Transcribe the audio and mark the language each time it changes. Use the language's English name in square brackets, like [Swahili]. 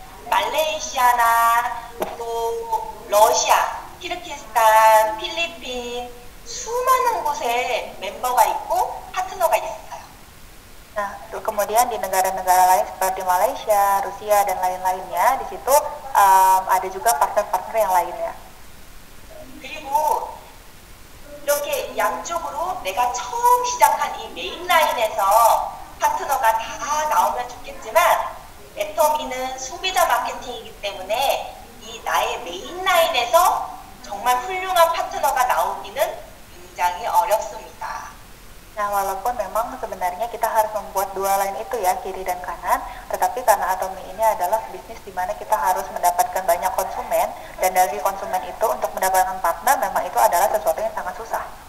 [Korean] 말레이시아나 또 러시아, 키르기스탄, 필리핀 수많은 곳에 멤버가 있고 파트너가 있어요. [Indonesian] Nah, kemudian di negara-negara lain seperti Malaysia, Rusia, dan lain-lainnya, di situ ada juga partner-partner yang lainnya. [Korean] 그리고 이렇게 양쪽으로 내가 처음 시작한 이 메인 라인에서 파트너가 다 나오면 좋겠지만 애터미는 소비자 마케팅이기 때문에 이 나의 메인 라인에서 정말 훌륭한 파트너가 나오기는 굉장히 어렵습니다. [Indonesian] Nah, walaupun memang sebenarnya kita harus membuat dua line itu ya, kiri dan kanan, tetapi karena Atomi ini adalah bisnis di mana kita harus mendapatkan banyak konsumen, dan dari konsumen itu untuk mendapatkan partner memang itu adalah sesuatu yang sangat susah.